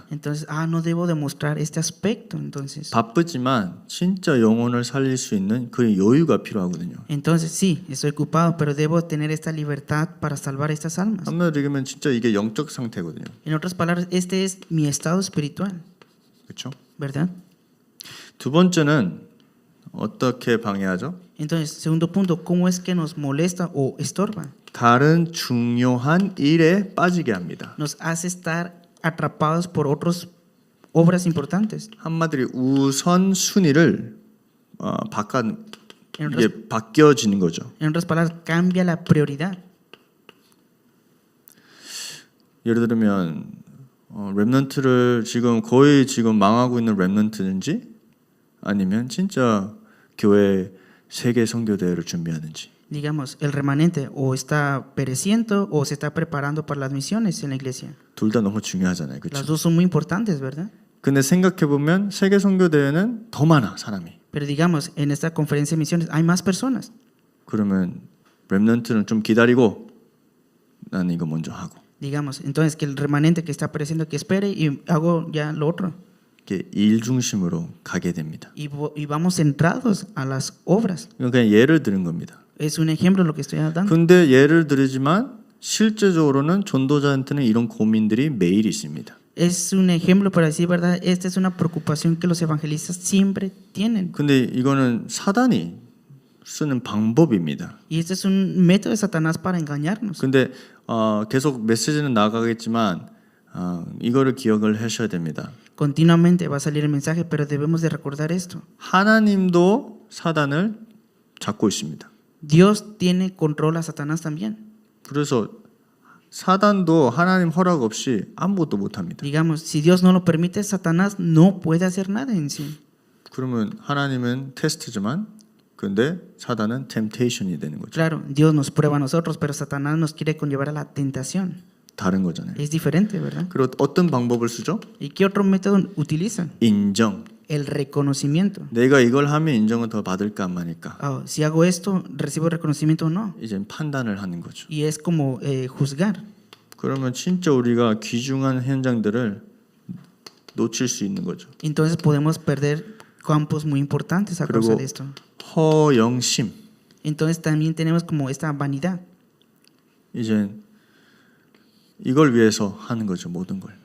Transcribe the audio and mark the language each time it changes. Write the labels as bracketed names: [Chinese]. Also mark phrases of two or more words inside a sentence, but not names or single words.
[Spanish] Entonces, no debo demostrar este aspecto, entonces. [Korean] 바쁘지만 진짜 영혼을 살릴 수 있는 그 여유가 필요하거든요. [Spanish] Entonces, sí, estoy ocupado, pero debo tener esta libertad para salvar estas almas. [Korean] 한마디로 얘기하면 진짜 이게 영적 상태거든요. [Spanish] En otras palabras, este es mi estado espiritual, [Korean] 그렇죠? [Spanish] ¿verdad? [Korean] 두 번째는 어떻게 방해하죠? [Spanish] Entonces, segundo punto, ¿cómo es que nos molesta o estorba? [Korean] 다른 중요한 일에 빠지게 합니다. [Spanish] Nos hace estar atrapados por otras obras importantes. [Korean] 한마디로 우선 순위를 이게 바뀌어지는 거죠. [Spanish] En otras palabras, cambia la prioridad. [Korean] 예를 들면 렘넌트를 거의 지금 망하고 있는 렘넌트인지 아니면 진짜 교회 세계 선교 대회를 준비하는지. [Spanish] Digamos, el remanente o está pereciendo o se está preparando para las misiones en la iglesia. [Korean] 둘 다 너무 중요하잖아요. [Spanish] Las [Korean] 그렇죠? [Spanish] dos son muy importantes, ¿verdad? [Korean] 근데 생각해 보면 세계 선교 대회는 더 많아, 사람이. [Spanish] Pero digamos, en esta conferencia de misiones hay más personas. [Korean] 그러면 렘넌트는 좀 기다리고 나는 이거 먼저 하고. [Spanish] Digamos, entonces que el remanente que está apareciendo que espere y hago ya lo otro. [Korean] 이게 일 중심으로 가게 됩니다. [Spanish] Y vamos centrados a las obras. [Korean] 이건 그냥 예를 드는 겁니다. [Spanish] Es un ejemplo lo que estoy dando. [Korean] 근데 예를 들지만 실제적으로는 전도자한테는 이런 고민들이 매일 있습니다. [Spanish] Es un ejemplo para decir verdad. Esta es una preocupación que los evangelistas siempre tienen. [Korean] 근데 이거는 사단이 쓰는 방법입니다. [Spanish] Y este es un método de Satanás para engañarnos. [Korean] 근데 계속 메시지는 나가겠지만 이거를 기억을 하셔야 됩니다. [Spanish] Continuamente va a salir el mensaje, pero debemos de recordar esto. [Korean] 하나님도 사단을 잡고 있습니다. [Spanish] Dios tiene control a Satanás también. [Korean] 그래서 사단도 하나님 허락 없이 아무것도 못합니다. [Spanish] Digamos, si Dios no lo permite, Satanás no puede hacer nada en sí. [Korean] 그러면 하나님은 테스트지만 근데 사단은 템테이션이 되는 거죠. [Spanish] Claro, Dios nos prueba a nosotros, pero Satanás nos quiere conllevar a la tentación. [Korean] 다른 거잖아요. [Spanish] Es diferente, ¿verdad? [Korean] 그리고 어떤 방법을 쓰죠? [Spanish] ¿Y qué otro método utilizan? [Korean] 인정. [Spanish] El reconocimiento. [Korean] 내가 이걸 하면 인정을 더 받을까 안 받을까? [Spanish] Si hago esto, ¿recibo reconocimiento o no? [Korean] 이제 판단을 하는 거죠. [Spanish] Y es como juzgar. [Korean] 그러면 진짜 우리가 귀중한 현장들을 놓칠 수 있는 거죠. [Spanish] Entonces podemos perder campos muy importantes a causa de esto. [Korean] 허영심. [Spanish] Entonces también tenemos como esta vanidad. [Korean] 이제 이걸 위해서 하는 거죠, 모든 걸.